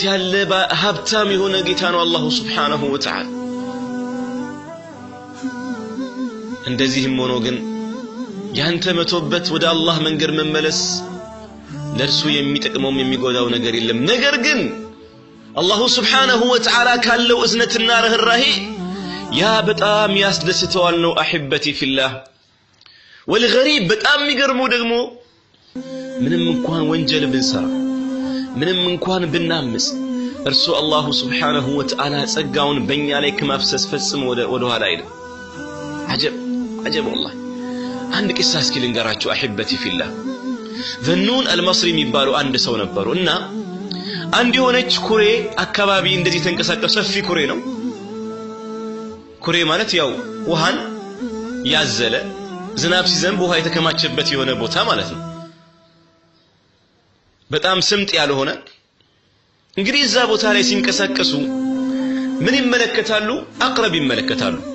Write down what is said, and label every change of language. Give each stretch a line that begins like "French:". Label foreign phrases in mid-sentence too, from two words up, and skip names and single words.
Amharic: ያለ ሀብታም የሆነ ጌታ ነው
Arabic: الله سبحانه وتعالى
Amharic: እንደዚህም ሆኖ ግን ያንተ መቶበት ወደ አላህ መንገድ መመለስ ለርሱ የሚጠቅመው የሚጎዳው ነገር የለም ነገር ግን አላሁ
Arabic: سبحانه وتعالى
Amharic: ካለው እዝነትና ርህራሄ ያ በጣም ያስደስተዋል ነው
Arabic: احبتي في الله والغريب
Amharic: በጣም የሚገርመው ደግሞ ምንም እንኳን ወንጀል ብንሰራ ምንም እንኳን ብናምስ እርሱ አላሁ
Arabic: سبحانه وتعالى
Amharic: ጸጋውን በእኛ ላይ ከማፍሰስ ፈጽሞ ወደ ኋላ አይደለም
Arabic: عجب والله
Amharic: አንድ ቂሳ እስኪ ልንገራችሁ
Arabic: احبتي في الله
Amharic: ذنون المصري የሚባሉ አንድ ሰው ነበሩ እና አንድ የሆነች ኩሬ አካባቢ እንደዚህ ተንቀሳቀሰ ሰፊ ኩሬ ነው ኩሬ ማለት ያው ውሃን ያዘለ ዝናብ ሲዘንብ ውሃ የተከማቸበት የሆነ ቦታ ማለት ነው በጣም ስምጥ ያልሆነ እንግዲህ እዛ ቦታ ላይ ሲንቀሳቀሱ ምን ይመለከታሉ አቅረብ ይመለከታሉ